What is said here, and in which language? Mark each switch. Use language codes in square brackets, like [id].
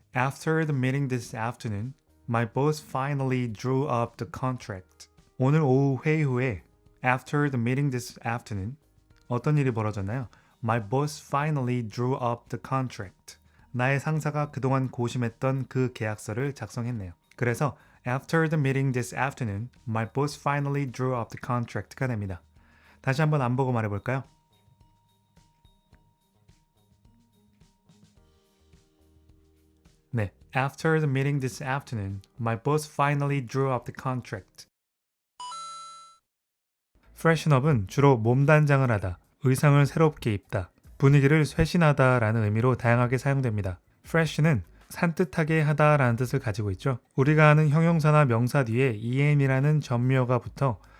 [en] After the meeting this afternoon, my boss finally drew up the contract. [ko] 오늘 오후 회의 후에 [en] After the meeting this afternoon, [ko] 어떤 일이 벌어졌나요? [en] My boss finally drew up the contract. [ko] 나의 상사가 그동안 고심했던 그 계약서를 작성했네요. 그래서 [en] After the meeting this afternoon, my boss finally drew up the contract가 됩니다. [ko] 다시 한번 안 보고 말해볼까요? [en] 네, After the meeting this afternoon, my boss finally drew up the contract. [ko] freshenup은 주로 몸단장을 하다, 의상을 새롭게 입다, 분위기를 쇄신하다 라는 의미로 다양하게 사용됩니다. fresh는 산뜻하게 하다 라는 뜻을 가지고 있죠. 우리가 아는 형용사나 명사 뒤에 em이라는 전미어가 붙어